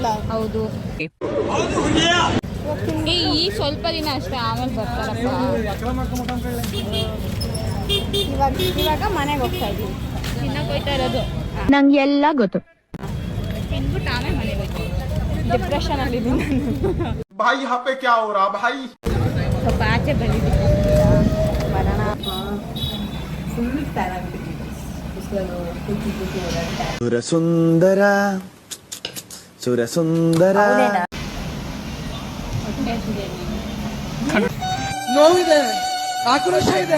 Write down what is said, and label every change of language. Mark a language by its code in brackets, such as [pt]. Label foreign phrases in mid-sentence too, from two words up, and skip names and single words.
[kn] ಹೌದು. ಈ ಸ್ವಲ್ಪ ದಿನ ಅಷ್ಟೇ, ಆಮೇಲೆ ಬರ್ತಾರಪ್ಪ. ಇವಾಗ ಮನೆಗೆ ಹೋಗ್ತಾ ಇದೀವಿ. ತಿನ್ನಕ್ಕೆ ಹೋಗ್ತಾ ಇರೋದು ನಂಗೆ ಎಲ್ಲ ಗೊತ್ತು. ತಿನ್ಬಿಟ್ಟು ಆಮೇಲೆ ಮನೆಗೆ ಹೋಗ್ತೀವಿ. ಡಿಪ್ರೆಷನ್ ಅಲ್ಲಿ [hi] ಭಾಯಿ यहाँ पे क्या हो रहा भाई? [kn] ಸ್ವಲ್ಪ ಆಚೆ ಬಂದಿದ್ದೀವಿ. ಬರೋಣ. ಸುಂದರ ಸುರ ಸುಂದರ. ನೋವಿದೆ, ಆಕ್ರೋಶ ಇದೆ.